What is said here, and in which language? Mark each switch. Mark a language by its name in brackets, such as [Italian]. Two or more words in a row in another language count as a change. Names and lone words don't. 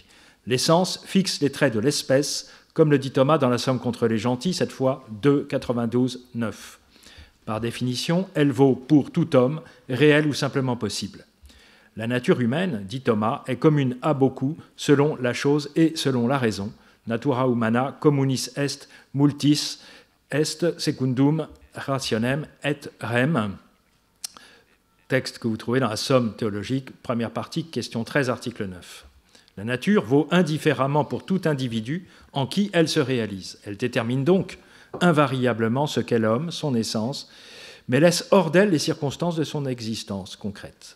[French] L'essence fixe les traits de l'espèce, comme le dit Thomas dans la Somme contre les gentils, cette fois 2, 92, 9. Par définition, elle vaut pour tout homme, réel ou simplement possible. La nature humaine, dit Thomas, est commune à beaucoup selon la chose et selon la raison. [Latin] Natura humana communis est multis est secundum rationem et rem. [French] Texte que vous trouvez dans la Somme théologique, première partie, question 13, article 9. La nature vaut indifféremment pour tout individu en qui elle se réalise. Elle détermine donc invariablement ce qu'est l'homme, son essence, mais laisse hors d'elle les circonstances de son existence concrète.